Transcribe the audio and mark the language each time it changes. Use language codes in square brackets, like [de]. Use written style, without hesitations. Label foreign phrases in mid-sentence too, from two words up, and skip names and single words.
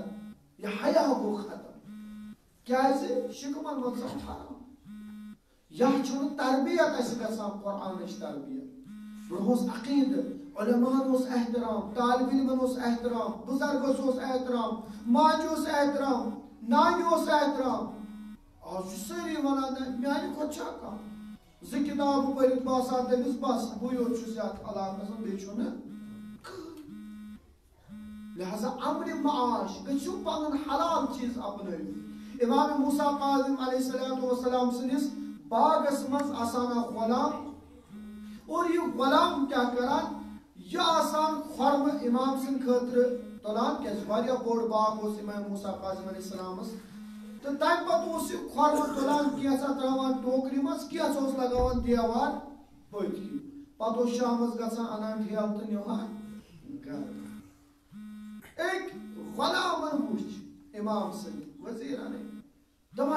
[ks] یہِ حیا گوٚو ختم کیازِ شِکمن منٛز ژاو حرام یتھ چھُنہٕ تربیت اسہِ گژھان قرآنٕچ تربیت برونٛہہ اوس عقیٖدٕ علماہن اوس احترام طالب علمن اوس احترام بُزرگس اوس احترام ماجہِ اوس احترام نانہِ اوس احترام آز چھُ سٲری ونان میانہِ کھۄتہٕ چھا کانٛہہ 2 کِتابہٕ پٔرِتھ باسان تٔمِس بس بٕے یوت چھُس یتھ علاقس منٛز بیٚیہِ چھُنہٕ لہذا امرِ معاش گٔژھِو پنُن حلال چیٖز اپنٲوِو امام موسیٰ کاظم [ar] علیہ الصلوۃ والسلام [ks] سٕنٛدِس باغس منٛز آسان اکھ غلام اور یہِ غلام کیٛاہ کران یہِ آسان خۄرمہٕ امام سٕنٛدِ خٲطرٕ تُلان کیازِ واریاہ بوٚڑ باغ اوس امام موسیٰ کاظم [ar] علیہ السلامس [ks] تہٕ تمہِ پتہٕ اوس یہِ خۄرمہٕ تُلان کینٛژھا تراوان ٹوکرِ منٛز کینٛژھا اوس لگاوان دیوار پٔتۍ کِنۍ پتہٕ اوس شامس گژھان انان ٹھیلہٕ تہٕ نِوان گرٕ أکۍ غلامن وٕچھ امام سٕنٛدۍ وزیٖرن دپان